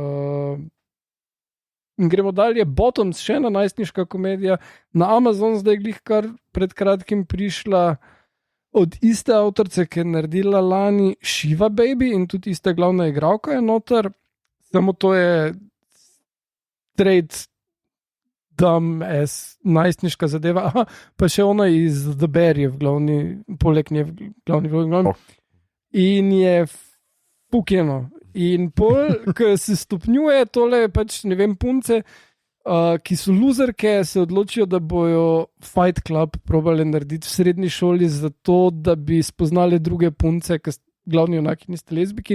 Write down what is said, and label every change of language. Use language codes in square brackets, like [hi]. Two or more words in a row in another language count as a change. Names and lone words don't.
[sl] Gremo dalje, Bottoms, še ena najstniška komedija. Na Amazon zdaj glih kar pred kratkim prišla od iste avtorice, ki je naredila lani Shiva Baby in tudi ista glavna igralka je noter. Samo to je [en] straight dumb as [sl] najstniška zadeva. Aha, pa še ona iz The Bear je v glavni, poleg nje v glavni vlogi. In je pukeno. In pol, ko se stopnjuje tole, pač ne vem, punce, ki so luzerke, se odločijo, da bojo Fight Club probali narediti v srednji šoli zato, da bi spoznali druge punce, ki glavni junaki niste lezbiki.